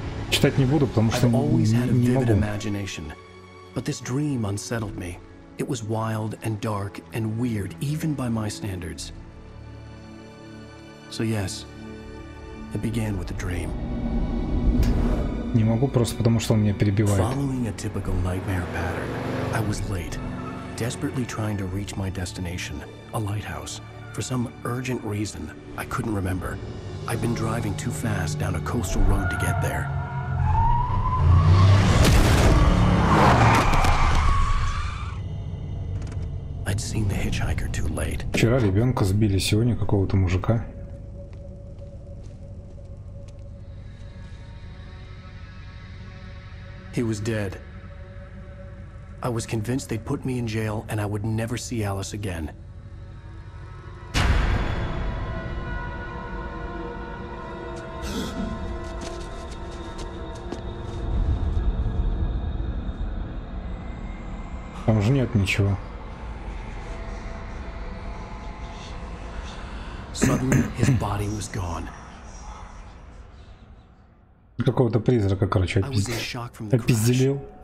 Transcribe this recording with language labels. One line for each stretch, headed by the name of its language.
Russian: Читать не буду, потому что не могу.
English: But this dream unsettled me. It was wild and dark and weird, even by my standards. So yes, it began with a dream.
Russian: Не могу просто потому, что он меня перебивает.
English: Following a typical nightmare pattern, I was late, desperately trying to reach my destination, a lighthouse. For some urgent reason, I couldn't remember. I'd been driving too fast down a coastal road to get there. I'd seen the hitchhiker too late.
Russian: Вчера ребенка сбили, сегодня какого-то мужика.
English: He was dead. I was convinced they'd put me in jail and I would never see Alice again.
Russian: Там же нет ничего.
English: Suddenly, his body was gone.
Russian: Какого-то призрака, короче, опизделил.